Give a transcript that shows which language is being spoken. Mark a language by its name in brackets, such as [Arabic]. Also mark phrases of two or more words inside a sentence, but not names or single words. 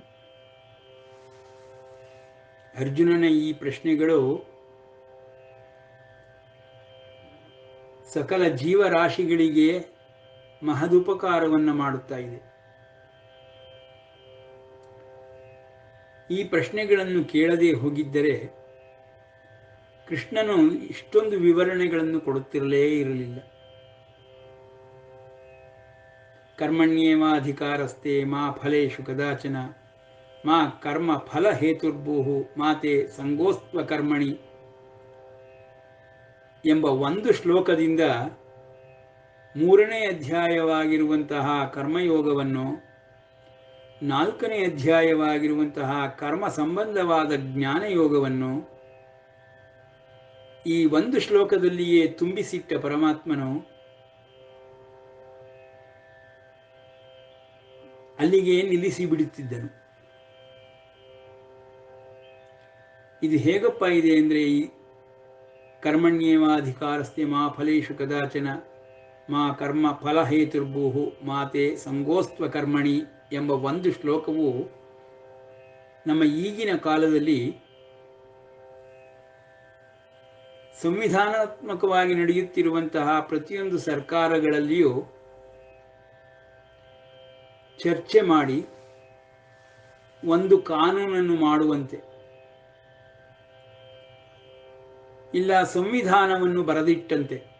[Kannada] ಅರ್ಜುನನ ಈ ಪ್ರಶ್ನೆಗಳು ಸಕಲ ಜೀವರಾಶಿಗಳಿಗೆ ಮಹದುಪಕಾರವನ್ನು ಮಾಡುತ್ತಾ ಇದೆ. ಈ ಪ್ರಶ್ನೆಗಳನ್ನು ಕೇಳದೆ ಹೋಗಿದ್ದರೆ ಕೃಷ್ಣನು ಇಷ್ಟೊಂದು ವಿವರಣೆಗಳನ್ನು ಕೊಡುತ್ತಿರಲೇ ಇರಲಿಲ್ಲ. [Sanskrit] ಕರ್ಮಣ್ಯೇವಾಧಿಕಾರಸ್ತೆ ಮಾ ಫಲೇಷು ಕದಾಚನ ಮಾ ಕರ್ಮ ಫಲ ಹೇತುರ್ಭೂಹು ಮಾತೆ ಸಂಗೋಸ್ತ್ವ ಕರ್ಮಣಿ [Kannada] ಎಂಬ ಒಂದು ಶ್ಲೋಕದಿಂದ 3ನೇ ಅಧ್ಯಾಯವಾಗಿರುವಂತಹ ಕರ್ಮಯೋಗವನ್ನು, 4ನೇ ಅಧ್ಯಾಯವಾಗಿರುವಂತಹ ಕರ್ಮ ಸಂಬಂಧವಾದ ಜ್ಞಾನಯೋಗವನ್ನು ಈ ಒಂದು ಶ್ಲೋಕದಲ್ಲಿಯೇ ತುಂಬಿಸಿಟ್ಟ ಪರಮಾತ್ಮನು ಅಲ್ಲಿಗೆ ನಿಲ್ಲಿಸಿ ಬಿಡುತ್ತಿದ್ದನು. ಇದು ಹೇಗಪ್ಪ ಇದೆ ಅಂದರೆ, ಈ [Sanskrit] ಕರ್ಮಣ್ಯೇವಾಧಿಕಾರಸ್ತೆ ಮಾ ಫಲೇಷು ಕದಾಚನ ಮಾ ಕರ್ಮ ಫಲ ಹೇತುರ್ಭೂಹು ಮಾತೆ ಸಂಗೋಸ್ತ್ವ ಕರ್ಮಣಿ [Kannada] ಎಂಬ ಒಂದು ಶ್ಲೋಕವು ನಮ್ಮ ಈಗಿನ ಕಾಲದಲ್ಲಿ ಸಂವಿಧಾನಾತ್ಮಕವಾಗಿ ನಡೆಯುತ್ತಿರುವಂತಹ ಪ್ರತಿಯೊಂದು ಸರ್ಕಾರಗಳಲ್ಲಿಯೂ ಚರ್ಚೆ ಮಾಡಿ ಒಂದು ಕಾನೂನನ್ನು ಮಾಡುವಂತೆ, ಇಲ್ಲ ಸಂವಿಧಾನವನ್ನು ಬರೆದಿಟ್ಟಂತೆ,